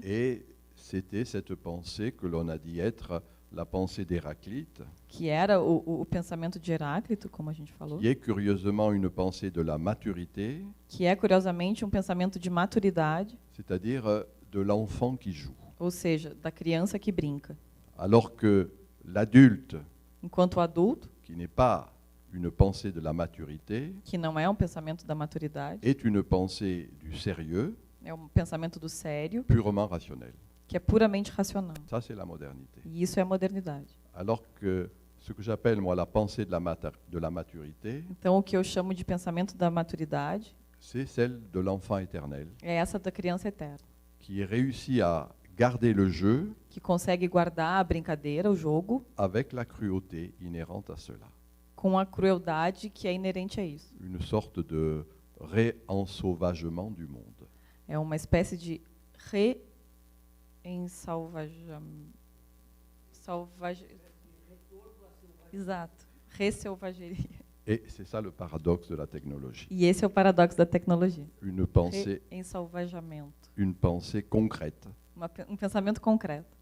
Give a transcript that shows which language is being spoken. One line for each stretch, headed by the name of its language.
French: Et c'était cette pensée que l'on a dit être la pensée d'Héraclite,
Portuguese: Que era o pensamento de Heráclito, como a gente falou,
French: qui est curieusement une pensée de la maturité,
Portuguese: que é, curiosamente, um pensamento de maturidade,
French: c'est-à-dire de l'enfant qui joue.
Portuguese: ou seja, da criança que brinca.
French: Alors que l'adulte,
Portuguese: Enquanto o adulto,
French: qui n'est pas une pensée de la maturité,
Portuguese: que não é um pensamento da maturidade,
French: est une pensée du sérieux,
Portuguese: é um pensamento do sério,
French: purement rationnel.
Portuguese: que é puramente racional.
French: Ça, c'est la modernité.
Portuguese: E isso é a modernidade.
French: Alors que ce que j'appelle, moi, la pensée de la maturité,
Portuguese: Então, o que eu chamo de pensamento da maturidade
French: c'est celle de l'enfant éternel,
Portuguese: é essa da criança eterna,
French: qui réussit à garder le jeu
Portuguese: que consegue guardar a brincadeira, o jogo,
French: avec la cruauté inhérente à cela.
Portuguese: com a crueldade que é inerente a isso.
French: Une sorte de réensauvagement du monde.
Portuguese: É uma espécie de Exato. Resselvageria.
French: Et c'est ça le paradoxe de la technologie.
Portuguese: E esse é o paradoxo da tecnologia.
French: Une pensée,
Portuguese: Ensalvajamento.
French: une pensée concrète
Portuguese: Um pensamento concreto